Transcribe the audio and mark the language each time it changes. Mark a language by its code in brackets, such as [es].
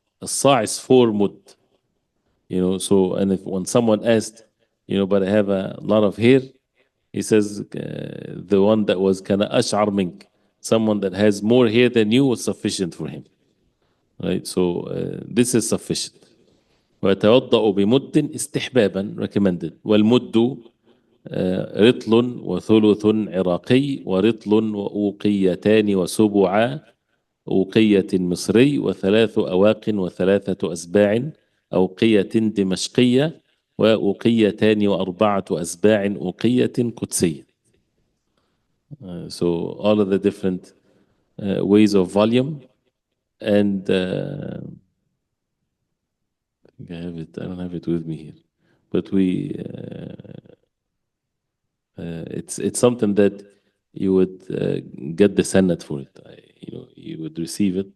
[en] الصاع is 4 mud. So, and when someone asked, but I have a lot of hair, he says the one that was kana ash'ar mink, someone that has more hair than you, was sufficient for him, right? So this is sufficient. [ar] ويتوضأ بمد استحبابا, [en] recommended. [ar] والمد رطل وثلث عراقي ورطل وأوقيتان وسبع أوقية مصري وثلاث أواق وثلاثة أسباع أوقية دمشقية وأوقيتان وأربعة أسباع أوقية قدسية. [en] So all of the different ways of volume, and I think I have it. I don't have it with me here, but it's something that you would get the sanad for it. You would receive it.